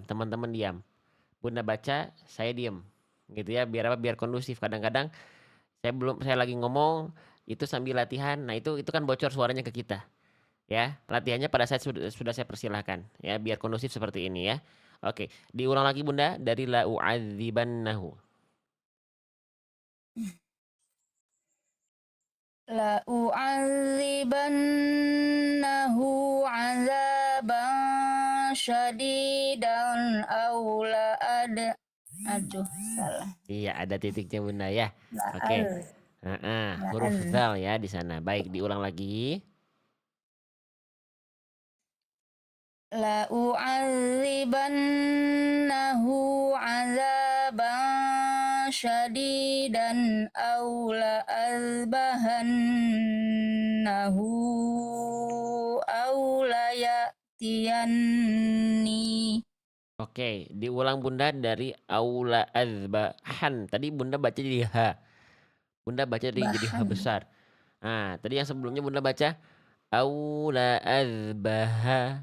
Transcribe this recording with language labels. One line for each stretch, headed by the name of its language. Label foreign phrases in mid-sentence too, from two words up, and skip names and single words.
Indonesian: Teman-teman diam. Bunda baca, saya diam. Gitu ya. Biar apa? Biar kondusif. Kadang-kadang saya lagi ngomong itu sambil latihan. Nah itu kan bocor suaranya ke kita. Ya, latihannya pada saat sudah saya persilahkan ya, biar kondusif seperti ini ya. Oke, diulang lagi bunda dari
Arabic: لأعذبنه. لأعذبنه عذابا شديدا أو aduh salah.
Indonesian: Iya, ada titiknya bunda ya. La Oke. al la Huruf al zal ya di sana. Baik, diulang lagi.
Arabic: لأعذبنه عذابا شديدا أو لأذبحنه أو ليأتيني.
Indonesian: Oke, diulang bunda dari
Arabic: أو لأذبحن.
Indonesian: Tadi bunda baca jadi ha. Bunda baca jadi ha Bahan. besar. Nah, tadi yang sebelumnya bunda baca
Arabic: أو لأذبح.